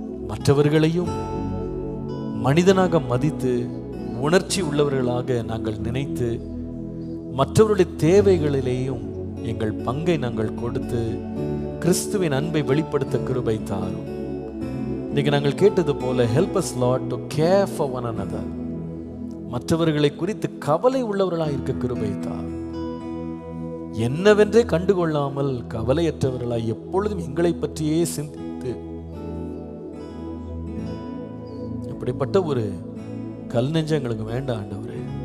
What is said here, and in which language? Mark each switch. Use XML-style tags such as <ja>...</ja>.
<ta>மற்றவர்களையும் மனிதனாக மதித்து உணர்ச்சி உள்ளவர்களாக நாங்கள் நினைத்து மற்றவருடைய தேவைகளிலேயும் எங்கள் பங்கை நாங்கள் கொடுத்து கிறிஸ்துவின் அன்பை வெளிப்படுத்த கிருபை தாரும். இன்னைக்கு நாங்கள் கேட்டது போல</ta> <en>help us Lord to care for one another.</en> <ta>மற்றவர்களை குறித்து கவலை உள்ளவர்களாக இருக்க கிருபை தாரும். என்னவென்றே கண்டுகொள்ளாமல் கவலையற்றவர்களாய் எப்பொழுதும் எங்களை பற்றியே சிந்தித்து இப்படிப்பட்ட ஒரு கல் நெஞ்சம் எங்களுக்கு வேண்டாம் ஆண்டவரே.</ta>